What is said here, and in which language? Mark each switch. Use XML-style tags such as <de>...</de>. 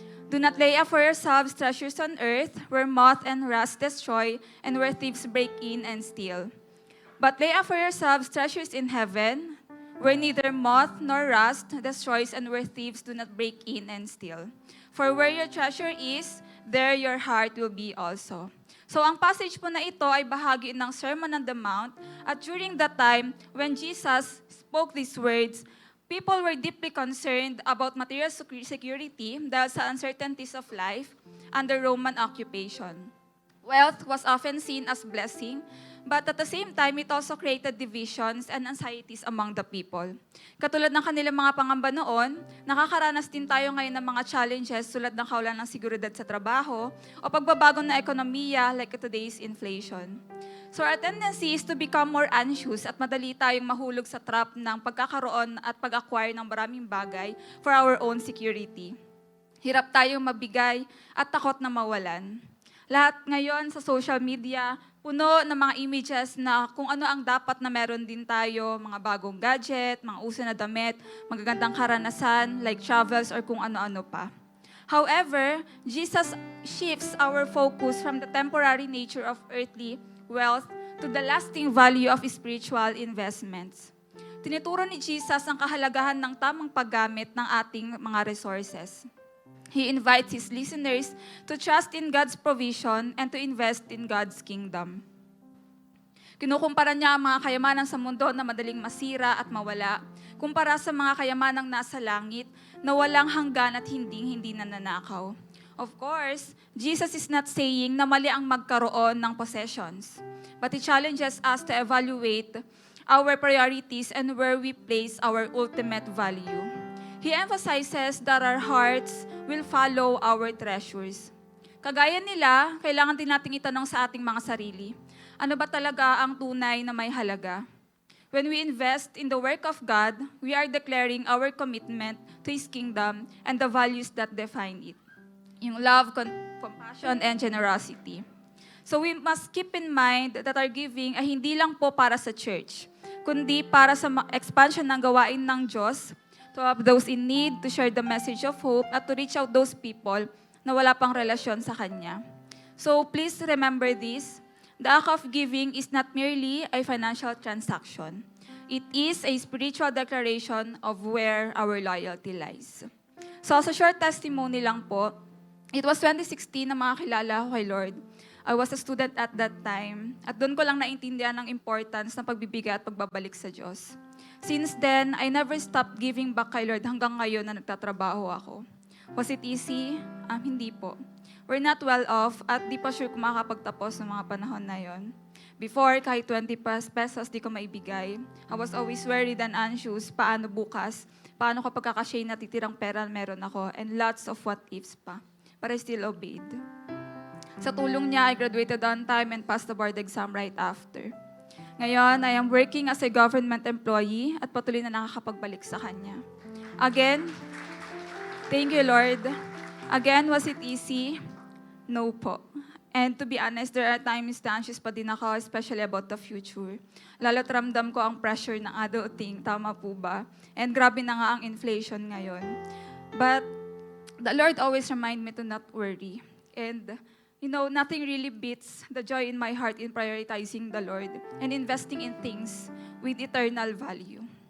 <en>Do not lay up for yourselves treasures on earth, where moth and rust destroy, and where thieves break in and steal. But lay up for yourselves treasures in heaven, where neither moth nor rust destroys, and where thieves do not break in and steal. For where your treasure is, there your heart will be also.</en> <tl>So ang passage po na ito ay bahagi ng Sermon on the Mount.</tl> <en>At during that time, when Jesus spoke these words, people were deeply concerned about material security</en> <tl>dahil sa</tl> <en>uncertainties of life under Roman occupation. Wealth was often seen as blessing, but at the same time, it also created divisions and anxieties among the people.</en> <tl>Katulad ng kanilang mga pangamba noon, nakakaranas din tayo ngayon ng mga challenges tulad ng kawalan ng seguridad sa trabaho o pagbabago ng ekonomiya</tl> <en>like today's inflation. So our tendency is to become more anxious</en> <tl>at madali tayong mahulog sa trap ng pagkakaroon at pag-acquire ng maraming bagay</tl> <en>for our own security.</en> <tl>Hirap tayong mabigay at takot na mawalan. Lahat ngayon sa social media, puno ng mga images na kung ano ang dapat na meron din tayo, mga bagong gadget, mga uso na damit, magagandang karanasan</tl> <en>like travels</en> <tl>or kung ano-ano pa.</tl> <en>However, Jesus shifts our focus from the temporary nature of earthly wealth to the lasting value of spiritual investments.</en> <tl>Tinuturo ni Jesus ang kahalagahan ng tamang paggamit ng ating mga resources.</tl> <en>He invites his listeners to trust in God's provision and to invest in God's kingdom.</en> <tl>Kinukumpara niya ang mga kayamanan sa mundo na madaling masira at mawala, kumpara sa mga kayamanang nasa langit na walang hanggan at hindi nananakaw.</tl> <en>Of course, Jesus is not saying</en> <tl>na mali ang magkaroon ng</tl> <en>possessions, but He challenges us to evaluate our priorities and where we place our ultimate value. He emphasizes that our hearts will follow our treasures.</en> <tl>Kagaya nila, kailangan din nating itanong sa ating mga sarili, ano ba talaga ang tunay na may halaga?</tl> <en>When we invest in the work of God, we are declaring our commitment to His kingdom and the values that define it. Yung love, compassion, and generosity. So we must keep in mind that our giving</en> <tl>ay hindi lang po para sa church, kundi para sa expansion ng gawain ng Diyos,</tl> <en>to help those in need, to share the message of hope, at to reach out those people</en> <tl>na wala pang relasyon sa Kanya.</tl> <en>So please remember this, the act of giving is not merely a financial transaction. It is a spiritual declaration of where our loyalty lies.</en> <tl>So sa short testimony lang po,</tl> <en>it was 2016</en> <tl>na makakilala ko kay Lord.</tl> <en>I was a student at that time,</en> <tl>at doon ko lang naintindihan ang importance ng pagbibigay at pagbabalik sa Diyos.</tl> <en>Since then, I never stopped giving back</en> <tl>kay Lord hanggang ngayon na nagtatrabaho ako.</tl> <en>Was it easy?</en> <tl>Hindi po.</tl> <en>We're not well off</en> <tl>at di pa sure kung makakapagtapos ng mga panahon na yon. Before, kahit 20 pesos di ko maibigay.</tl> <en>I was always worried and anxious,</en> <tl>paano bukas, paano kapag kakasya yung natitirang pera meron ako,</tl> <en>and lots of what ifs pa. But I still obeyed.</en> <tl>Sa tulong niya,</tl> <en>I graduated on time and passed the board exam right after. Ngayon, I am working as a government employee</en> <tl>at patuloy na nakakapagbalik sa Kanya.</tl> <en>Again, thank you, Lord. Again, was it easy? No po. And to be honest, there are times na anxious</en> <tl>pa din ako,</tl> <en>especially about the future.</en> <tl>Lalo't ramdam ko ang pressure ng adulting, tama po ba? And grabe na nga ang inflation ngayon.</tl> <en>But the Lord always remind me to not worry. And nothing really beats the joy in my heart in prioritizing the Lord and investing in things with eternal value.</en>